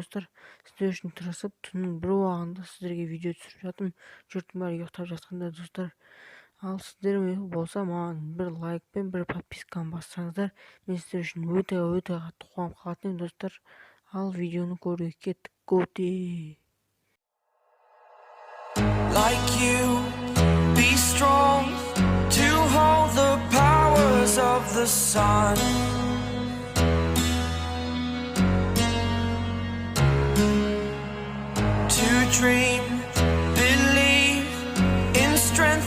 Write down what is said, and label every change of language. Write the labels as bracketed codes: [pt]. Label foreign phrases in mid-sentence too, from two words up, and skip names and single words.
[kk] Достар, сіздер үшін тырысып, түннің бір уағында сіздерге видео түсіріп жатырмын. Жұрттың бәрі ұйықтап жатқанда, достар. Ал сіздер болса, маған бір лайк пен бір подписканы бассаңыздар, мен сіздер үшін өте қатты қуанып қалатын едім, достар. Ал видеоны көруге кеттік. Готи! [en] Like you, be strong to hold the powers of the sun. To dream, believe in strength.